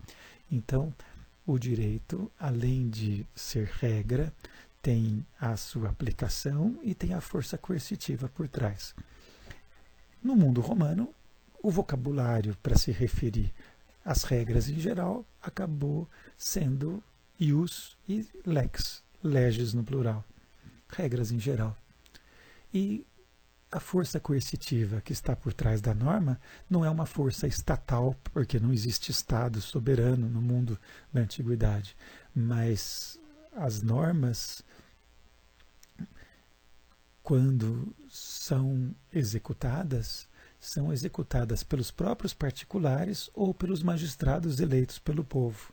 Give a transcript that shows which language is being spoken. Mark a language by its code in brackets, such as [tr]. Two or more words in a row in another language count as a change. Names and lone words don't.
[pt] Então, o direito, além de ser regra, tem a sua aplicação e tem a força coercitiva por trás. No mundo romano, o vocabulário para se referir às regras em geral acabou sendo ius e lex, leges no plural, regras em geral. E a força coercitiva que está por trás da norma não é uma força estatal, porque não existe Estado soberano no mundo da antiguidade, mas as normas, quando são executadas pelos próprios particulares ou pelos magistrados eleitos pelo povo.